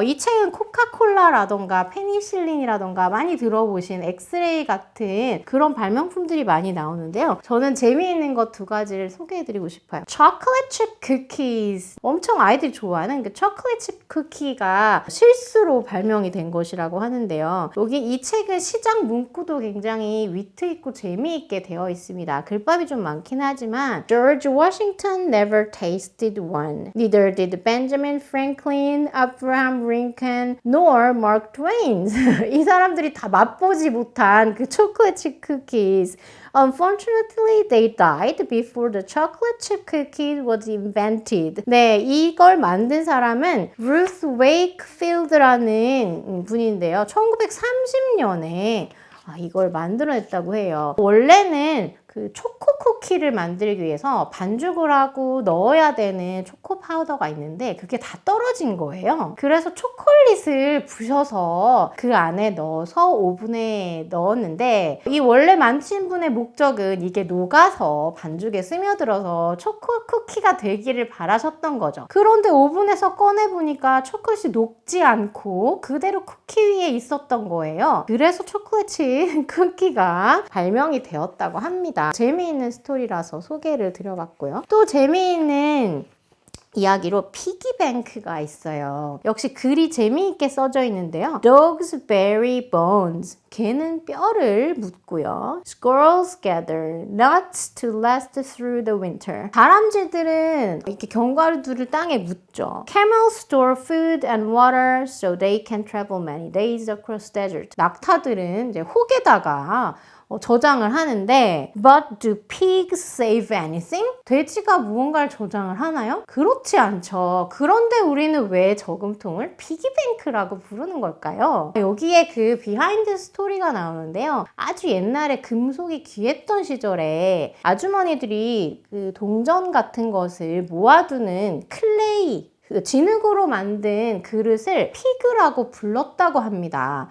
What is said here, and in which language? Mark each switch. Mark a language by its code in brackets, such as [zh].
[ko] 이 책은 코카콜라라던가 페니실린이라던가 많이 들어보신 엑스레이 같은 그런 발명품들이 많이 나오는데요. 저는 재미있는 것 두 가지를 소개해드리고 싶어요. 초콜릿 칩 쿠키즈, 엄청 아이들이 좋아하는 그 초콜릿 칩 쿠키가 실수로 발명이 된 것이라고 하는데요. 여기 이 책은 시작 문구도 굉장히 위트 있고 재미있게 되어 있습니다. 글밥이 좀 많긴 하지만 [en] George Washington never tasted one. Neither did Benjamin Franklin, Abraham Lincoln, nor Mark Twain. [ko] 이 사람들이 다 맛보지 못한 그 초콜릿 칩 쿠키즈. [en] Unfortunately, they died before the chocolate chip cookie was invented. [ko] 네, 이걸 만든 사람은 Ruth Wakefield라는 분인데요. 1930년에 이걸 만들어냈다고 해요. 원래는 그 초코 쿠키를 만들기 위해서 반죽을 하고 넣어야 되는 초코 파우더가 있는데 그게 다 떨어진 거예요. 그래서 초콜릿을 부셔서 그 안에 넣어서 오븐에 넣었는데 이 원래 만드신 분의 목적은 이게 녹아서 반죽에 스며들어서 초코 쿠키가 되기를 바라셨던 거죠. 그런데 오븐에서 꺼내보니까 초콜릿이 녹지 않고 그대로 쿠키 위에 있었던 거예요. 그래서 초콜릿 칩 쿠키가 발명이 되었다고 합니다. 재미있는 스토리라서 소개를 드려봤고요. 또 재미있는 이야기로 피기뱅크가 있어요. 역시 글이 재미있게 써져 있는데요. [en] Dogs bury bones. [ko] 개는 뼈를 묻고요. [en] Squirrels gather nuts to last through the winter. [ko] 다람쥐들은 이렇게 견과류들을 땅에 묻죠. [en] Camels store food and water so they can travel many days across desert. [ko] 낙타들은 이제 혹에다가 저장을 하는데 [en] But do pigs save anything? [ko] 돼지가 무언가를 저장을 하나요? 그렇지 않죠. 그런데 우리는 왜 저금통을 피기뱅크라고 부르는 걸까요? 여기에 그 비하인드 스토리가 나오는데요. 아주 옛날에 금속이 귀했던 시절에 아주머니들이 그 동전 같은 것을 모아두는 클레이 진흙으로 만든 그릇을 피그라고 불렀다고 합니다.